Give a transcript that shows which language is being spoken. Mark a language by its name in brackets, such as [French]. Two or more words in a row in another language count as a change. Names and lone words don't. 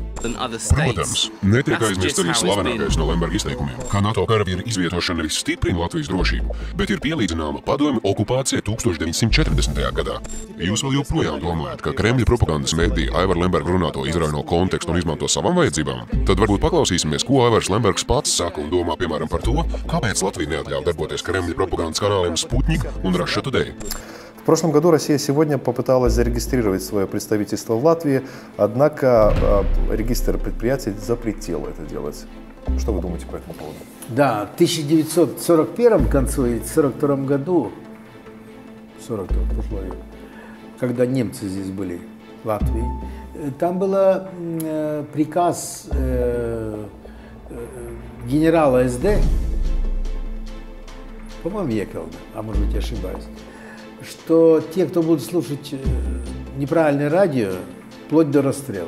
[Latvian] Protams, netiek aizmirst arī slavenākais no Lemberga izteikumiem, ka NATO karavīru izvietošana nevis stiprina Latvijas drošību, bet ir pielīdzināma padomju okupācija 1940. gadā. Jūs vēl joprojām domājat, ka Kremļa propagandas mēdīja Aivara Lemberga runāto izrauj no konteksta un izmanto savam vajadzībām? Tad varbūt paklausīsimies, ko Aivars Lembergs pats saka un domā, piemēram, par to, kāpēc Latvija neatļauj darboties Kremļa пропаганdas [Russian] каналам «Спутник» и «Russia Today». В прошлом году Россия сегодня попыталась зарегистрировать свое представительство в Латвии, однако регистр предприятий запретил это делать. Что вы думаете по этому поводу? Да, в 1941 концу и 1942 году, когда немцы здесь были, в Латвии, там был приказ генерала СД, по-моему, Екелда, а может быть, я ошибаюсь, что те, кто будут слушать неправильное радио, вплоть до расстрела.